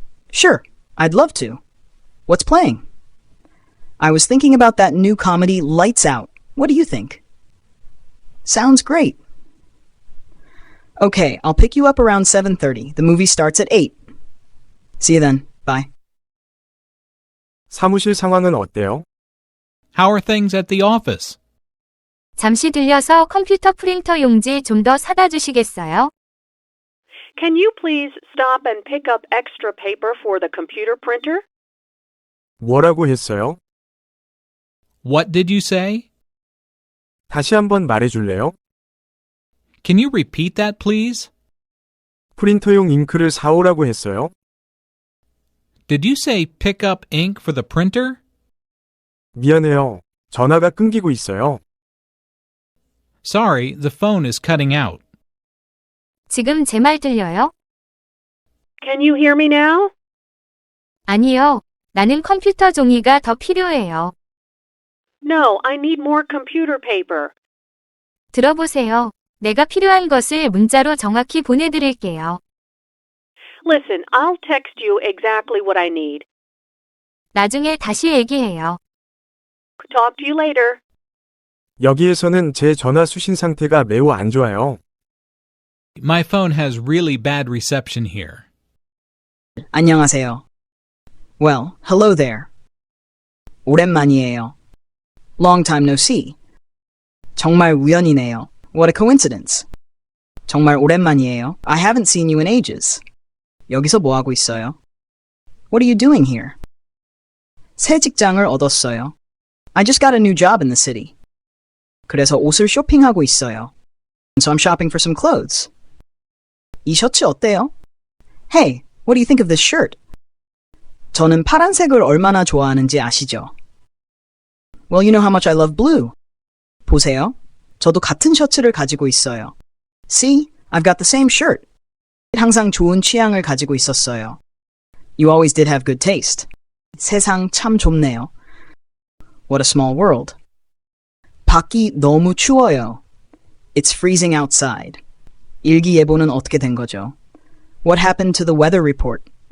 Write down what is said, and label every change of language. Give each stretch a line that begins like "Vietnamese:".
English: Sure, I'd love to. What's playing? I was thinking about that new comedy, Lights Out. What do you think? Sounds great. Okay, I'll pick you up around 7:30. The movie starts at 8. See you then. Bye.
Korean: 사무실 상황은 어때요?
English: How are things at the office?
Korean: 잠시 들려서 컴퓨터 프린터 용지 좀 더 사다 주시겠어요?
English: Can you please stop and pick up extra paper for the computer printer?
Korean: 뭐라고 했어요?
English: What did you say?
Korean: 다시 한번 말해줄래요?
English: Can you repeat that, please?
Korean: 프린터용 잉크를 사오라고 했어요?
English: Did you say pick up ink for the printer?
Korean: 미안해요. 전화가 끊기고 있어요.
English: Sorry, the phone is cutting out.
Korean: 지금 제 말 들려요?
English: Can you hear me now?
Korean: 아니요. 나는 컴퓨터 종이가 더 필요해요.
English: No, I need more computer paper.
Korean: 들어보세요. 내가 필요한 것을 문자로 정확히 보내드릴게요.
English: Listen, I'll text you exactly what I need.
Korean: 나중에 다시 얘기해요.
English: Talk to you later.
Korean: 여기에서는 제 전화 수신 상태가 매우 안 좋아요.
English: My phone has really bad reception here.
Korean: 안녕하세요.
English: Well, hello there.
Korean: 오랜만이에요.
English: Long time no see.
Korean: 정말 우연이네요.
English: What a coincidence.
Korean: 정말 오랜만이에요.
English: I haven't seen you in ages.
Korean: 여기서 뭐 하고 있어요?
English: What are you doing here?
Korean: 새 직장을 얻었어요.
English: I just got a new job in the city.
Korean: 그래서 옷을 쇼핑하고 있어요.
English: So I'm shopping for some clothes.
Korean: 이 셔츠 어때요?
English: Hey, what do you think of this shirt?
Korean: 저는 파란색을 얼마나 좋아하는지 아시죠?
English: Well, you know how much I love blue.
Korean: 보세요. 저도 같은 셔츠를 가지고 있어요.
English: See, I've got the same shirt.
Korean: 항상 좋은 취향을 가지고 있었어요.
English: You always did have good taste.
Korean: 세상 참 좁네요.
English: What a small world.
Korean: 밖이 너무 추워요.
English: It's freezing outside.
Korean: 일기예보는 어떻게 된 거죠?
English: What happened to the weather report?